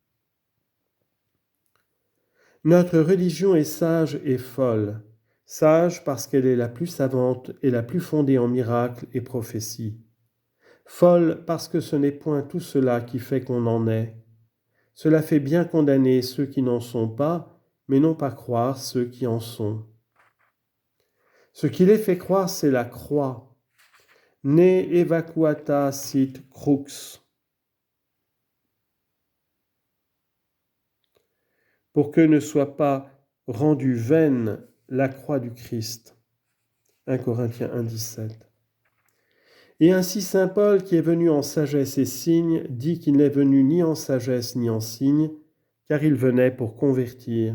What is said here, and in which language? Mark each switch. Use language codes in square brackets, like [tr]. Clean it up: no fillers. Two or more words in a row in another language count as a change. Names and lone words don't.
[fr] Notre religion est sage et folle, sage parce qu'elle est la plus savante et la plus fondée en miracles et prophéties. Folle parce que ce n'est point tout cela qui fait qu'on en est. Cela fait bien condamner ceux qui n'en sont pas, mais non pas croire ceux qui en sont. Ce qui les fait croire, c'est la croix. [la] Ne evacuata sit crux. [fr] Pour que ne soit pas rendue vaine la croix du Christ. 1 Corinthiens 1, 17. Et ainsi saint Paul, qui est venu en sagesse et signe, dit qu'il n'est venu ni en sagesse ni en signe, car il venait pour convertir.